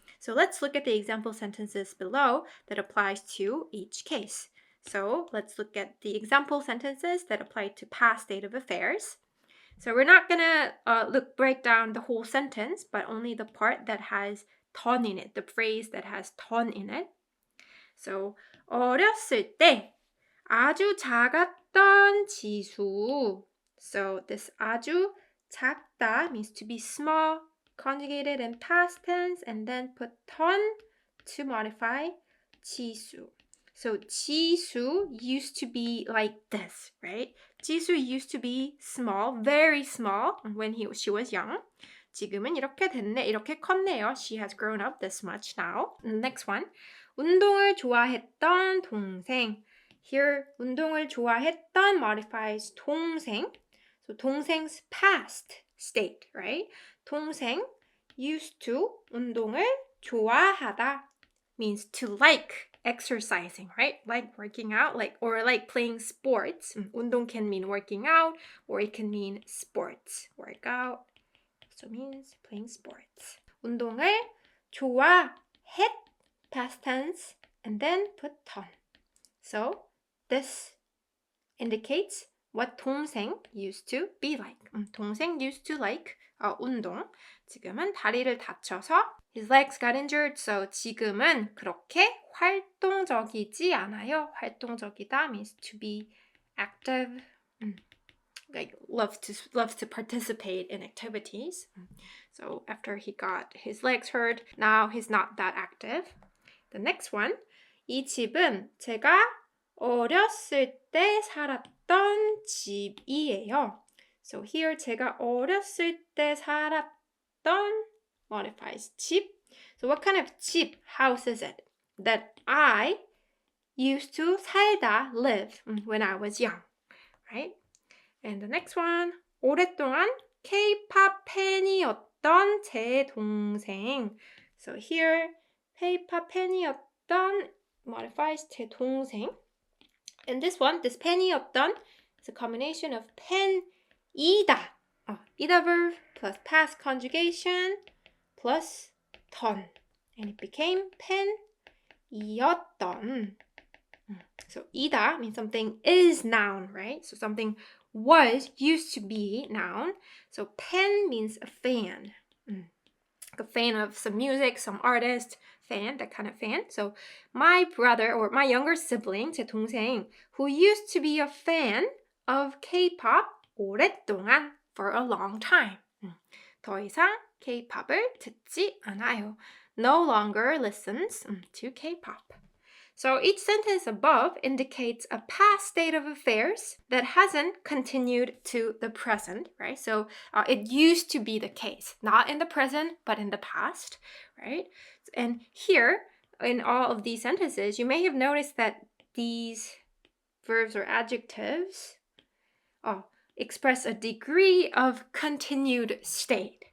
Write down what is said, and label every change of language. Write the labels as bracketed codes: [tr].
[en] So let's look at the example sentences below that applies to each case. So let's look at the example sentences that apply to past state of affairs. So we're not gonna break down the whole sentence, but only the part that has 던 in it, the phrase that has 던 in it. [ko] So 어렸을 때 아주 작았던 지수. [en] So this 아주 작다 means to be small, conjugated in past tense, and then put 던 to modify 지수. So 지수 used to be like this, right? 지수 used to be small, very small when she was young. [ko] 지금은 이렇게 됐네, 이렇게 컸네요. [en] She has grown up this much now. Next one. [ko] 운동을 좋아했던 동생. [en] Here, 운동을 좋아했던 modifies 동생. So 동생's past state, right? 동생 used to 운동을 좋아하다 means to like exercising, right? Like working out, or like playing sports. 운동 can mean working out, or it can mean sports. Workout also means playing sports. 운동을 좋아했, past tense, and then put 던. So this indicates what 동생 used to be like. 동생 used to like [ko] 운동. 지금은 다리를 다쳐서 [en] his legs got injured. [ko] So 지금은 그렇게 활동적이지 않아요. [en] 활동적이다 means to be active. Like loves to participate in activities. So after he got his legs hurt, now he's not that active. The next one. [ko] 이 집은 제가 어렸을 때 살았던 집이에요. [en] So here [ko] 제가 어렸을 때 살았던 [en] modifies 집. So what kind of 집, house is it that I used to 살다, live when I was young, right? And the next one. [ko] 오랫동안 K-pop 팬이었던 제 동생. [en] So here K-pop 팬이었던 modifies 제 동생. And this one, this 팬이었던 is a combination of 팬이다. 이다 verb plus past conjugation plus 던. And it became 팬이었던. So 이다 means something is noun, right? So something was, used to be noun. So 팬 means a fan. Like a fan of some music, some artist, fan, that kind of fan. So my brother or my younger sibling, 제 동생, who used to be a fan of K-pop 오랫동안 for a long time. [ko] 더 이상 K-pop을 듣지 않아요. [en] No longer listens to K-pop. So each sentence above indicates a past state of affairs that hasn't continued to the present, right? So it used to be the case, not in the present, but in the past, right? And here, in all of these sentences, you may have noticed that these verbs or adjectives express a degree of continued state.